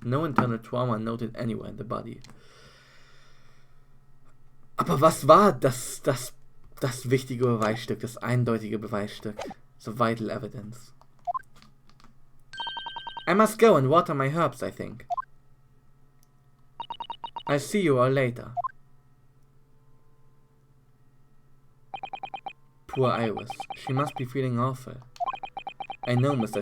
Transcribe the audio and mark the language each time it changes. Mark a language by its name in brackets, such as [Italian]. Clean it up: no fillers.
[English] No internal trauma noted anywhere in the body. [German] Aber was war das wichtige Beweisstück, das eindeutige Beweisstück? [English] The vital evidence. I must go and water my herbs, I think. I'll see you all later. Poor Iris. She must be feeling awful. I know Mr.